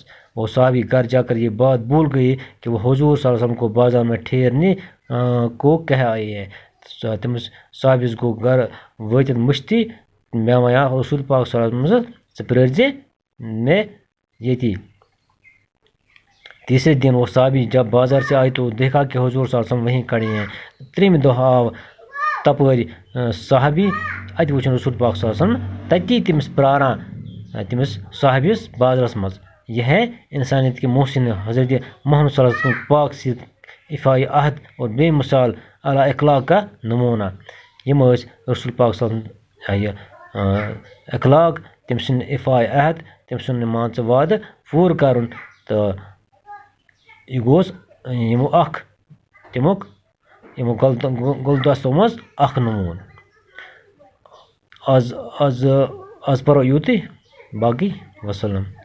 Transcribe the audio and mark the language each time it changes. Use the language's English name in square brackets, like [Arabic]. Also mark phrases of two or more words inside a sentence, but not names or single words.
[Urdu] وہ صحابی گھر جا کر یہ بات بھول گئی کہ وہ حضور صلی اللہ علیہ وسلم کو بازار میں ٹھہرنے کو کہہ آئے ہیں. [Kashmiri] تمس صحابیس گو گھر واتت مشتی مے ویا رسول پاک صلی اللہ علیہ وسلم ژٕ پرٲرزِ مے یتی. [Urdu] تیسرے دن وہ صحابی جب بازار سے آئے تو دیکھا کہ حضور صلی اللہ علیہ وسلم وہیں کھڑے ہیں. [Kashmiri] ترٛیٚیمہِ دۄہ آو تپٲرۍ صحابی اتہِ وٕچھُن رسول پاک صلی اللہ علیہ وسلم تتی تٔمِس پراران تٔمِس صحابیس بازرس منٛز. [Urdu] یہ ہے انسانیت کے محسن حضرت محمد صلی اللہ علیہ وسلم پاک سید افائی عہد اور بے مثال اعلیٰ اخلاق کا نمونہ. [Kashmiri] یم رسول پاک صلی اللہ علیہ وسلم اخلاق تم سن افائی عہد تم سن مان ژٕ وعدٕ پوٗرٕ کرُن تہٕ یہ گوس یمو اکھ تمیُک یمو گلدستو منٛز اکھ نمون. آز پرو یوتٕے باقی وسلم.